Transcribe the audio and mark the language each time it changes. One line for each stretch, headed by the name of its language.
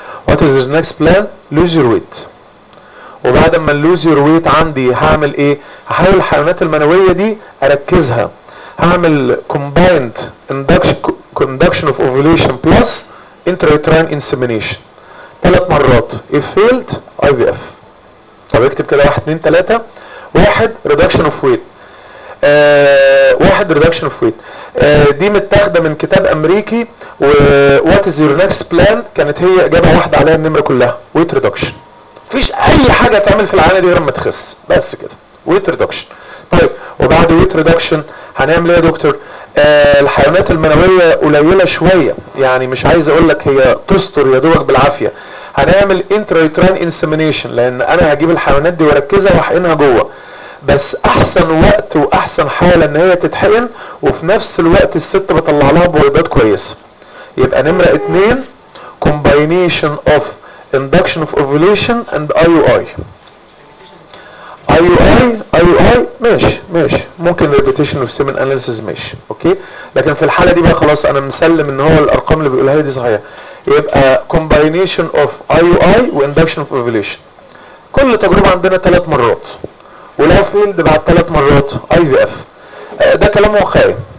English: What is your next plan؟ Lose your weight.
Arabic: وبعد ما
English: lose your weight
Arabic: عندي هعمل ايه؟ هحاول الحيوانات المنوية دي اركزها.
English: هعمل combined induction of ovulation plus intrauterine insemination
Arabic: 3 مرات.
English: if failed IVF.
Arabic: طب اكتب كده
English: 1 2 3. 1 reduction of weight. 1 reduction of weight.
Arabic: دي متاخده من كتاب امريكي.
English: what is your next plan؟
Arabic: كانت هي اجابه واحده عليها النمره كلها.
English: weight reduction.
Arabic: مفيش اي حاجه تعمل في العانه دي غير ما تخس بس كده.
English: weight reduction.
Arabic: طيب وبعد
English: weight reduction
Arabic: هنعمل ايه يا دكتور؟ الحيوانات المنوية قليلة شوية يعني مش عايز اقول لك هي تستر يا دوبك بالعافية. هنعمل انترايتران انسيمينيشن لان انا هجيب الحيوانات دي واركزها واحقنها جوه. بس احسن وقت واحسن حالة ان هي تتحقن وفي نفس الوقت الست بطلع لها بويضات كويسة. يبقى نمرة
English: 2 combination of induction of ovulation and IUI. IUI ماشي ممكن repetition of semen analysis ماشي okay.
Arabic: لكن في الحاله دي بقى خلاص انا مسلم ان هو الارقام اللي بيقولها لي دي صحيحه. يبقى
English: Combination of IUI واندكشن of ovulation.
Arabic: كل تجربه عندنا 3 مرات ولو فيلد بعد 3 مرات IVF. ده كلام واقعي.